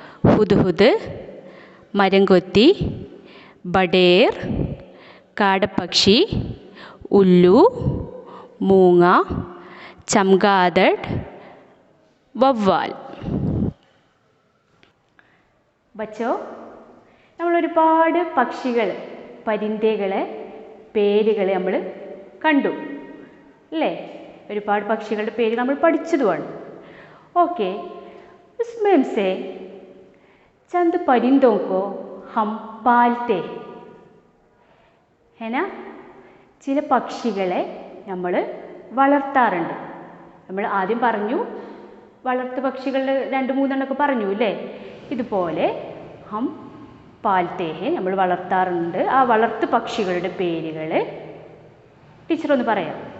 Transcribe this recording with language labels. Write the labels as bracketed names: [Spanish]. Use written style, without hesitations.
[Malayalam] Hudhud, മരംകൊത്തി, ബഡേർ, കാടപ്പക്ഷി, ഉല്ലു, മൂങ്ങ, ചംഗാദഡ്, വവ്വാൽ. ബച്ചോ, നമ്മളൊരുപാട് പക്ഷികൾ, പരിന്ദകളെ പേരുകൾ നമ്മൾ കണ്ടു അല്ലേ? ഒരുപാട് പക്ഷികളുടെ പേര് നമ്മൾ പഠിച്ചതുമാണ്. [Hindi] ഓക്കെ, उसमें से चंद परिंदों को हम पालते है ना? [Malayalam] ചില പക്ഷികളെ നമ്മൾ വളർത്താറുണ്ട്. നമ്മൾ ആദ്യം പറഞ്ഞു, വളർത്തു പക്ഷികളുടെ 2-3 പറഞ്ഞു അല്ലേ? ഇതുപോലെ [Hindi] ഹം പാൽത്തേ ഹെ, [Malayalam] നമ്മൾ വളർത്താറുണ്ട്. ആ വളർത്തു പക്ഷികളുടെ പേരുകൾ ടീച്ചർ ഒന്ന് പറയാം.